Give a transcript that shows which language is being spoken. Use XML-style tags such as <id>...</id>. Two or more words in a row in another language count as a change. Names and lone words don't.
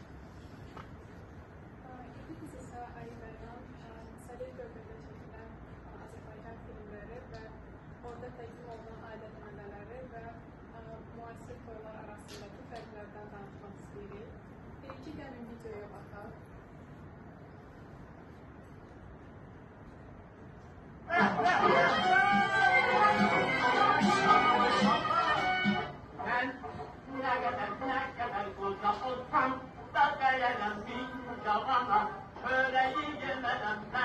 <az>Biz ise Ayıver'den Salih Gölgədə çəkilən Azərbaycan filmləri və orada təqdim olunan ailə nümunələri və müasir toylar arasındakı fərqlərdən danışmaq istəyirik. Birinci gəlin videoya baxaq.</az> <tr>Ben ne kadar koca olsam da gelenem bir cavana, çöreği yemeden</tr>